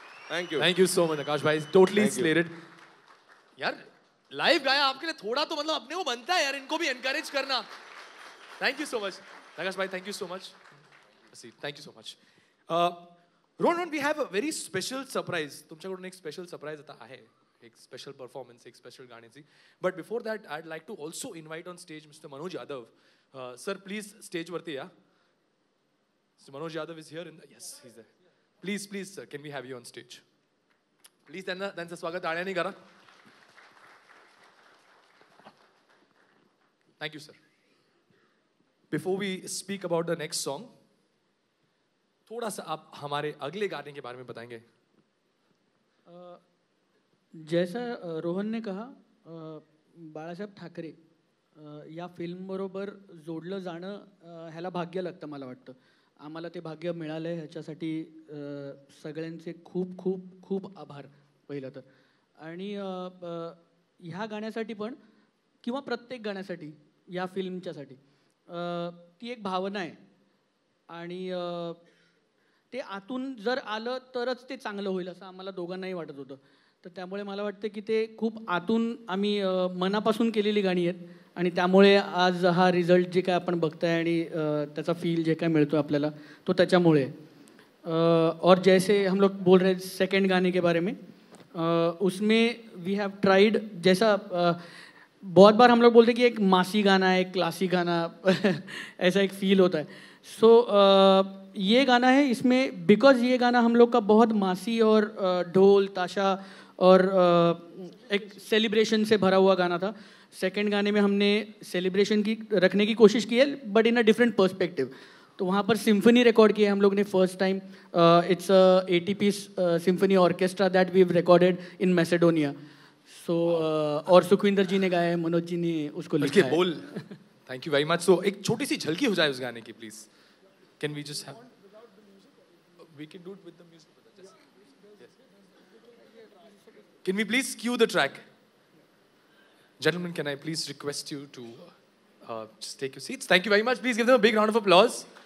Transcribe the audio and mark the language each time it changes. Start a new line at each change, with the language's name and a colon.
English: Thank you so much Akash भाई, totally slated.
Hindi: यार live गाया आपके लिए, थोड़ा तो मतलब अपने को बनता है यार, इनको भी एनकरेज करना।
English: Thank you so much Akash भाई, thank you so much. Thank you so much. Rohan, we have a very special surprise.
Marathi: तुमच्याकडून एक स्पेशल सरप्राईज आता आहे, एक स्पेशल परफॉर्मन्स, एक स्पेशल गाण्याची.
English: But before that I like to also invite on stage mister Manoj Yadav.
Marathi: Sir please स्टेजवरती या.
English: Mister Manoj Yadav is here in the, yes he is there. Please sir, can we have you on stage?
Marathi: Please त्यांचं स्वागत टाळ्यांनी करा.
English: Thank you sir. Before we speak about the next song,
Hindi: थोड़ा सा आप हमारे अगले गाने के बारे में बताएंगे. जैसा रोहन ने कहा,
Marathi: बाळासाहेब ठाकरे या फिल्मबरोबर जोडलं जाणं ह्याला भाग्य लागतं मला वाटतं. आम्हाला ते भाग्य मिळालं आहे, ह्याच्यासाठी सगळ्यांचे खूप खूप खूप आभार पहिलं तर. आणि ह्या गाण्यासाठी पण किंवा प्रत्येक गाण्यासाठी, या फिल्मच्यासाठी ती एक भावना आहे आणि ते आतून जर आलं तरच ते चांगलं होईल असं आम्हाला दोघांनाही वाटत होतं. तर त्यामुळे मला वाटतं की ते खूप आतून आम्ही मनापासून केलेली गाणी आहेत आणि त्यामुळे आज हा रिझल्ट जे काय आपण बघताय आणि त्याचा फील जे काय मिळतो आपल्याला तो त्याच्यामुळे.
Hindi: और जैसे हम लोग बोल रहे सेकंड गाने के बारे में, उसमें
English: we have tried,
Hindi: जैसा बहुत बार हम लोग बोलते हैं कि एक मासी गाना है, एक क्लासिक गाना ऐसा एक फील होता है. सो ये गाना है, इसमें बिकॉज ये गाना हम लोग का बहुत मासी और ढोल ताशा और एक सेलिब्रेशन से भरा हुआ गाना था. सेकंड गाने में हमने सेलिब्रेशन की रखने की कोशिश की है,
English: But in a different perspective.
Hindi: तो वहाँ पर सिम्फनी रिकॉर्ड किया है हम लोग ने first time.
English: It's 80 piece symphony orchestra that we recorded in Macedonia.
Hindi: सो और सुखविंदर जी ने गाया है, मनोज जी ने उसको लिखा है.
English: बोल. Thank you very much.
Hindi: सो एक छोटी सी झलकी हो जाए उस गाने की please.
English: Can we just have, we can do it with the music. Can we please cue the track? Gentlemen, can I please request you to just take your seats? Thank you very much. Please give them a big round of applause.